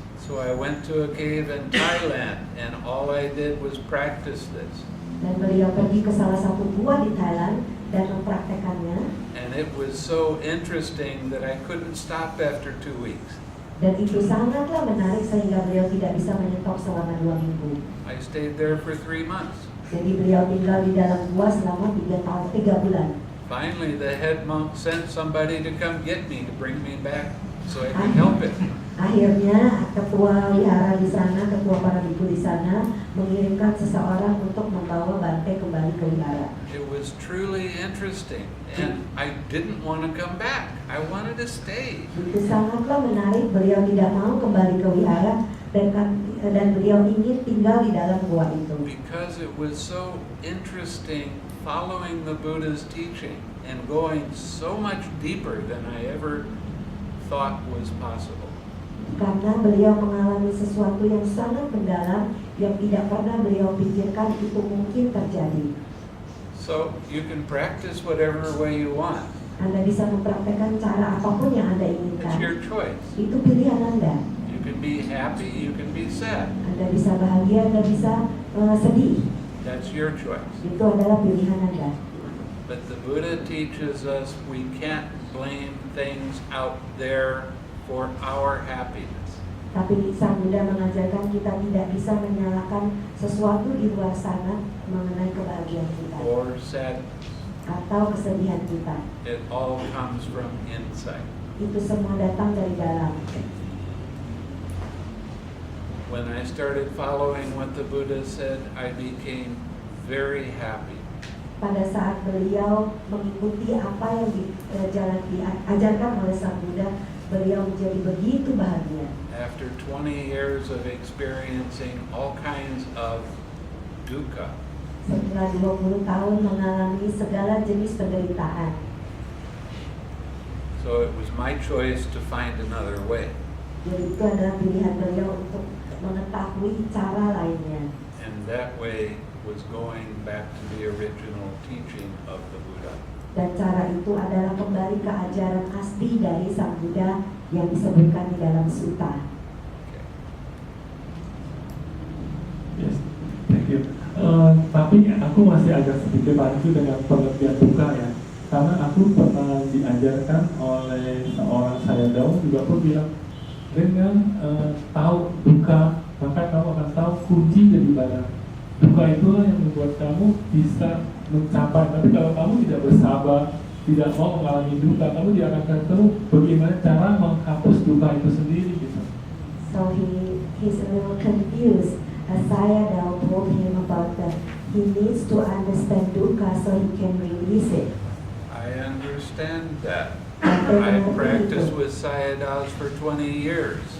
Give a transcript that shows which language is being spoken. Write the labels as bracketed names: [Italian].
[English] So I went to a cave in Thailand and all I did was practice this. [Indonesian] Dan beliau pergi ke salah satu gua di Thailand dan mempraktekannya. [English] And it was so interesting that I couldn't stop after 2 weeks. [Indonesian] Dan itu sangatlah menarik sehingga beliau tidak bisa menyetop selama 2 minggu. [English] I stayed there for 3 months. [Indonesian] Jadi beliau tinggal di dalam gua selama 3 bulan. [English] Finally, the head monk sent somebody to come get me, to bring me back so I could help it. [Indonesian] Akhirnya ketua wihara di sana, ketua para biku di sana mengirimkan seseorang untuk membawa Bhante kembali ke wihara. [English] It was truly interesting and I didn't want to come back. I wanted to stay. [Indonesian] Itu sangatlah menarik, beliau tidak mau kembali ke wihara dan beliau ingin tinggal di dalam gua itu. [English] Because it was so interesting following the Buddha's teaching and going so much deeper than I ever thought was possible. [Indonesian] Karena beliau mengalami sesuatu yang sangat mendalam yang tidak pernah beliau pikirkan itu mungkin terjadi. [English] So you can practice whatever way you want. [Indonesian] Anda bisa mempraktekkan cara apapun yang Anda [English] It's [Indonesian] inginkan. [English] your choice. [Indonesian] Itu pilihan Anda. [English] You can be happy, you can be sad. [Indonesian] Anda bisa bahagia, Anda bisa sedih. [English] That's your choice. [Indonesian] Itu adalah pilihan Anda. [English] But the Buddha teaches us we can't blame things out there for our happiness. [Indonesian] Tapi Sang Buddha mengajarkan kita tidak bisa menyalahkan sesuatu di luar sana mengenai kebahagiaan kita [English] Or sadness. [Indonesian] atau kesedihan kita. [English] It all comes from inside. [Indonesian] Itu semua datang dari dalam. [English] When I started following what the Buddha said, I became very happy. [Indonesian] Pada saat beliau mengikuti apa yang diajarkan oleh Sang Buddha, beliau menjadi begitu bahagia. [English] After 20 years of experiencing all kinds of dukkha, [Indonesian] Setelah 20 tahun mengalami segala jenis penderitaan, [English] so it was my choice to find another way. [Indonesian] jadi itu adalah pilihan beliau untuk mengetahui cara lainnya. [English] And that way was going back to the original teaching of the Buddha. [Indonesian] Dan cara itu adalah kembali ke ajaran asli dari Sang Buddha yang disebutkan di dalam sutta. [English] Yes, thank you. [Indonesian] Tapi aku masih agak sedikit rancu dengan pengertian duka ya. Karena aku pernah diajarkan oleh seorang sayadaw juga pun bilang dengan tahu duka maka kamu akan tahu kunci daripada duka itulah yang membuat kamu bisa mencapai. Tapi kalau kamu tidak bersabar, tidak mau mengalami duka, kamu tidak akan tahu bagaimana cara menghapus duka itu sendiri gitu. [English] So he's a little confused. As Sayadaw told him about that he needs to understand dukkha so he can release it. I understand that. I practiced with Sayadaws for 20 years.